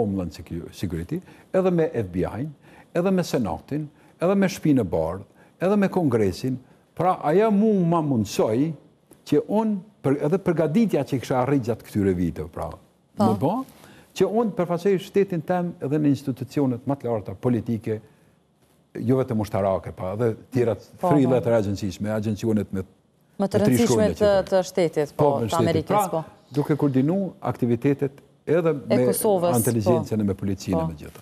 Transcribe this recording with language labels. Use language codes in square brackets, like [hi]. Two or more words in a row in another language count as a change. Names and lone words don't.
[sq] Homeland Security, edhe me FBI-n, edhe me Senatin, edhe me Shtëpinë e Bardhë, edhe me Kongresin, pra aja ma mundsoj që unë, edhe përgatitja që kisha arrit gjatë këtyre viteve, pra, më bë, që unë përfaqësoj shtetin tem edhe në institucionet më të larta politike, jo vetëm ushtarake, pa, edhe tjera [en] three letter agencies, [sq] me agjencionet me më të rëndësishme të shtetit, të Amerikës, po. Duke koordinu aktivitetet edhe me inteligjencën e me policinë e me gjithë.